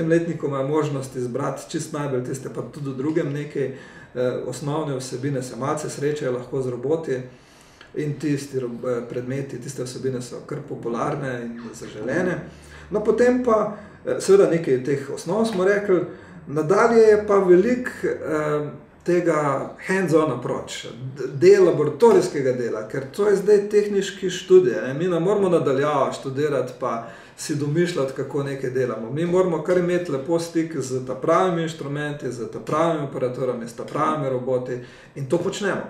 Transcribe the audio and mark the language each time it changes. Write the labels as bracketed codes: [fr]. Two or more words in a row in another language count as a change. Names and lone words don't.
[sl] letniku imajo možnost izbrati čist najbolj tiste, pa tudi v drugem nekaj osnovne vsebine, se malce srečajo lahko z roboti in tisti predmeti, tiste vsebine so kar popularne in zaželene. No, potem pa, seveda nekaj teh osnov smo rekli, nadalje je pa veliko tega [en] hands-on approach, [sl] del laboratorijskega dela, ker to je zdaj tehniški študij. Mi ne moramo nadaljavo študirati pa si domišljati, kako nekaj delamo. Mi moramo kar imeti lepo stik z ta pravimi inštrumenti, z ta pravimi aparaturami, z ta pravimi roboti in to počnemo.